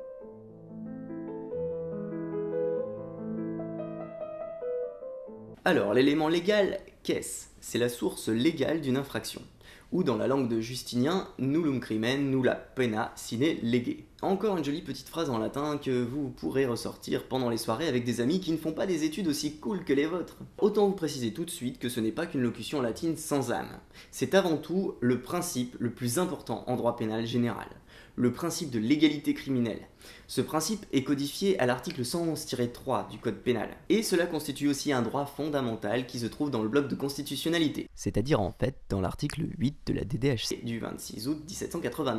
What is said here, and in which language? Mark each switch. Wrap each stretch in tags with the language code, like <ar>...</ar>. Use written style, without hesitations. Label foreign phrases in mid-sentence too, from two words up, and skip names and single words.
<fr>Alors, l'élément légal, qu'est-ce? C'est la source légale d'une infraction. Ou dans la langue de Justinien,</fr> <la>nullum crimen nulla pena sine lege.</la> <fr>Encore une jolie petite phrase en latin que vous pourrez ressortir pendant les soirées avec des amis qui ne font pas des études aussi cool que les vôtres. Autant vous préciser tout de suite que ce n'est pas qu'une locution latine sans âme. C'est avant tout le principe le plus important en droit pénal général. Le principe de l'égalité criminelle. Ce principe est codifié à l'article 111-3 du Code pénal, et cela constitue aussi un droit fondamental qui se trouve dans le bloc de constitutionnalité, c'est-à-dire en fait dans l'article 8 de la DDHC du 26 août 1789.</fr>